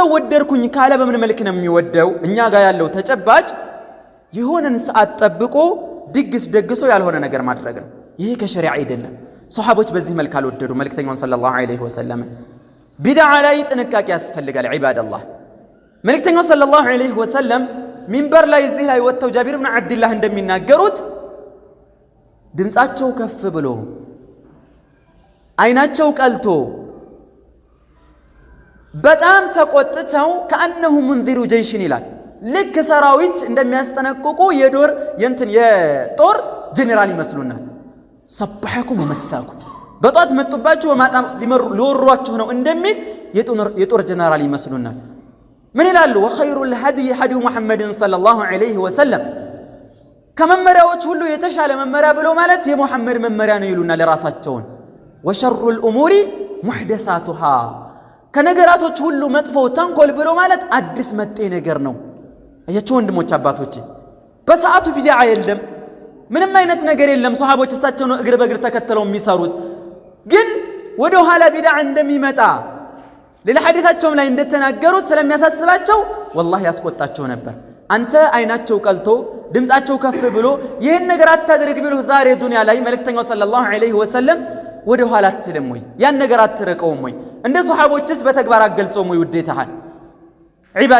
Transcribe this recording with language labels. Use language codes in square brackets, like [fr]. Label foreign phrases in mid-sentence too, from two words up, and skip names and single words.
[am] ወደድኩኝ ካለ በምን መልክ ነው የሚወደው እኛ ጋር ያለው ተጨባጭ የሆነን ሰዓት ጠብቆ ድግስ ደግሶ ያልሆነ ነገር ማድረግ ነው ይሄ ከሸሪዓ አይደለም ሱሐቦች በዚህ መልክ አልወደዱ መልእክተኛው [ar] صلى الله عليه وسلم [am] ቢድዓ ላይ ጥንቃቄ ያስፈልጋል [ar] عباد الله [am] መልእክተኛው [ar] صلى الله عليه وسلم [am] ሚንበር ላይ እዚህ ላይ ወጥተው ጃቢር ኢብኑ አብዱላህ እንደሚናገሩት ድምጻቸው ከፍ ብሎ አይናቸው ቀልቶ በጣም ተቆጥተው ከአንሁ [ar] منذر جيش [am] ይላል ልክ ሰራዊት እንደሚያስጠነቅቁ የጦር ጄኔራል ይመስሉና [ar] صبحكم ومساكم [am] በጧት መጡባችሁ ወማጣም ሊወሯችሁ ነው እንደሚል የጦር ጄኔራል ይመስሉና ምን ይላሉ [ar] وخير الهدي هدي محمد صلى الله عليه وسلم [am] ከመመሪያዎች ሁሉ የተሻለ መመሪያ ብለው ማለት የሙሐመድ መመሪያ ነው ይሉና ለራሳቸውን [ar] وشر الامور محدثاتها [am] ከነገራቶች ሁሉ መጥፎ ተንኮል ብለው ማለት አዲስ መጤ ነገር ነው አያችሁ ወንድሞች አባቶች በሰዓቱ ቢድዓ የለም ምንም አይነት ነገር የለም ሱሐቦች እሳቸው ነው እግር በእግር ተከተለው የሚሰሩት ግን ወደ ኋላ ቢድዓ እንደሚመጣ ሌላ ሐዲታቸውም ላይ እንደተናገሩት ስለሚያሳስባቸው ወላሂ ያስቆጣቸው ነበር አንተ አይናቸው ቀልቶ ድምጻቸው ከፍ ብሎ ይሄን ነገር አታድርግ ብሎ ዛሬ ዱንያ ላይ መልእክተኛው [ar] صلى الله عليه وسلم [am] ወደ ኋላ አትልም ወይ ያን ነገር አትረቀውም ወይ እንደ ሱሐቦችስ በተግባር አገልጸውም ወይ ውዴታህን ዒባድ